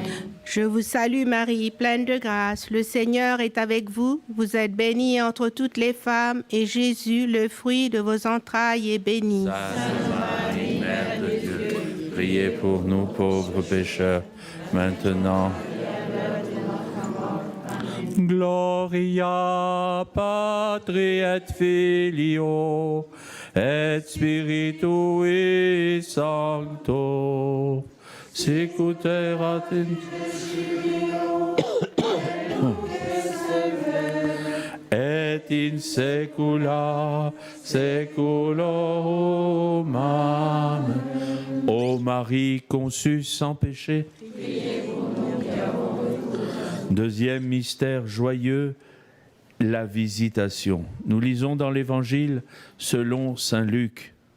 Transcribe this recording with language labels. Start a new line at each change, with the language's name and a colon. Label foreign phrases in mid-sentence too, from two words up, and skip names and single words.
French: Je vous salue Marie, pleine de grâce, le Seigneur est avec vous. Vous êtes bénie entre toutes les femmes, et Jésus, le fruit de vos entrailles, est béni. Sainte Marie, Mère de Dieu, priez pour nous pauvres pécheurs, maintenant.
Latin: Gloria Patri et Filio et Spiritui Sancto. Sicut erat in et in saecula saeculorum. Amen.
French: Ô Marie conçue sans péché. Deuxième mystère joyeux, la visitation. Nous lisons dans l'Évangile selon saint Luc.